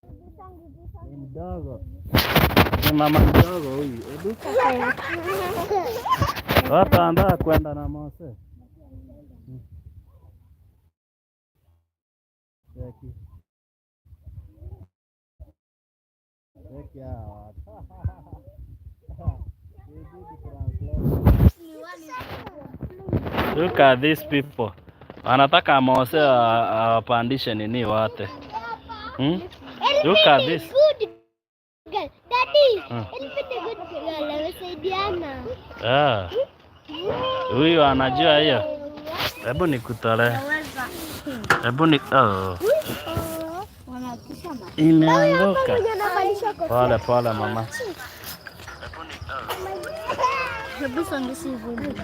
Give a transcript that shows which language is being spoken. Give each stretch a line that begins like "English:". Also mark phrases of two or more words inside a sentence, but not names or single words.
Swahili: Ni mdogo. Ni mama mdogo huyu. Edu. Watu andaa kwenda na Mose. Cheki. Cheki hawa.
English: Look at these people.
Swahili: Wanataka Mose awapandishe nini wote.
English: Look at this. Daddy, good girl.
Swahili: Amesaidiana. Huyu anajua hiyo. Hebu nikutolee. Hebu ni imeanguka. Pole pole mama. Hebu songesha hivyo.